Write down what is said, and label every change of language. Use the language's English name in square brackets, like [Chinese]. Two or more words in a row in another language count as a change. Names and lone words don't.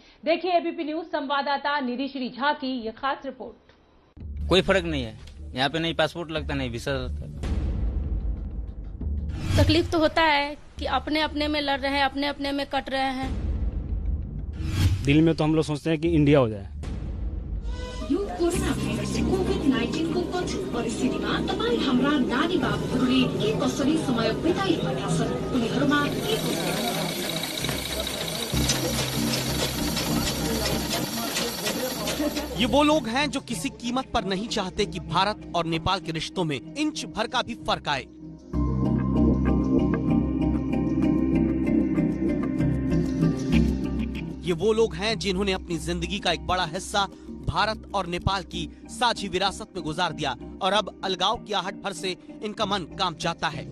[Hindi] देखिए एबीपी न्यूज संवाददाता निधि श्री झा की ये खास रिपोर्ट। कोई फर्क नहीं है यहाँ पे, नहीं पासपोर्ट लगता नहीं वीजा। तकलीफ तो होता है कि अपने अपने में लड़ रहे हैं, अपने अपने में कट रहे हैं। दिल में तो हम लोग सोचते हैं कि इंडिया हो जाए। [Nepali] यो कोरोना भाइरस कोभिड-19 को कठोर परिस्थितिमा तपाई हाम्रा नानी बाबुहरूले के कसरी समय बिताइरहेका छन्, उनीहरूमा के [Hindi] ये वो लोग हैं जो किसी कीमत पर नहीं चाहते कि भारत और नेपाल के रिश्तों में इंच भर का भी फर्क आए। ये वो लोग हैं जिन्होंने अपनी जिंदगी का एक बड़ा हिस्सा भारत और नेपाल की साझी विरासत में गुजार दिया और अब अलगाव की आहट भर से इनका मन काम जाता है।